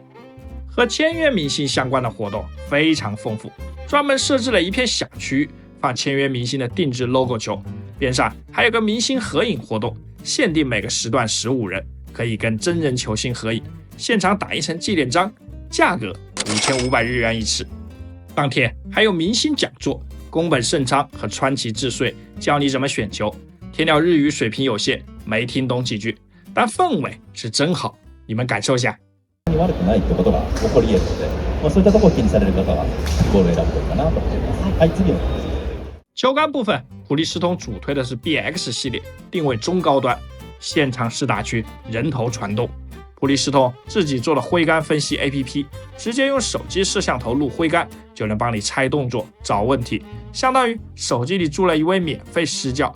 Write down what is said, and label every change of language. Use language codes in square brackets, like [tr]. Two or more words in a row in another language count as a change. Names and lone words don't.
[zh] 和签约明星相关的活动非常丰富，专门设置了一片小区域放签约明星的定制 logo 球，边上还有个明星合影活动，限定每个时段15人，可以跟真人球星合影，现场打一层纪念章，价格5500日元一次。当天还有明星讲座，宫本胜昌和川崎智穗教你怎么选球。天鸟日语水平有限，没听懂几句，但氛围是真好，你们感受一下。 [ja] 悪くないってことが起こり得るので、そういったところを気にされる方はボールを選ぶといいかなと思います。はい、次の。 [zh] 球杆部分，普利司通主推的是 BX 系列，定位中高端，现场试打区人头攒动。普利司通自己做的挥杆分析 APP， 直接用手机摄像头录挥杆，就能帮你猜动作、找问题，相当于手机里住了一位免费私教。